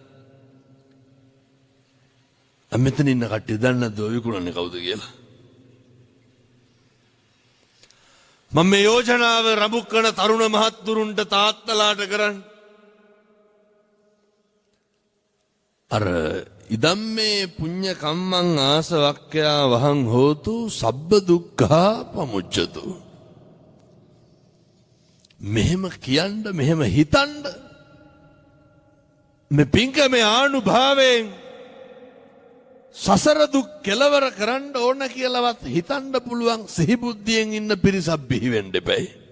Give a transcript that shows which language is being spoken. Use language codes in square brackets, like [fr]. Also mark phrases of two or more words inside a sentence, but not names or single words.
[si] මෙතන ඉන්න කට්ටිය දන්නේ නැද්ද විකුණන්නේ කවුද කියලා? මම මේ යෝජනාව රඹුක්කන තරුණ මහත්තුරුන්ට තාත්තලාට කරන්න. [pi] අර ඉදම්මේ පුඤ්ඤ කම්මං ආසවක්ඛ්‍යා වහං හෝතු සබ්බ දුක්ඛා පමුච්ඡතු. [si] මෙහෙම කියන්න මෙහෙම හිතන්න මේ පින්කමේ ආනුභාවයෙන් සසර දුක් කෙලවර කරන්න ඕන කියලාවත් හිතන්න පුළුවන් සිහිබුද්ධියෙන් ඉන්න පිරිසක් බිහි වෙන්න එපයි.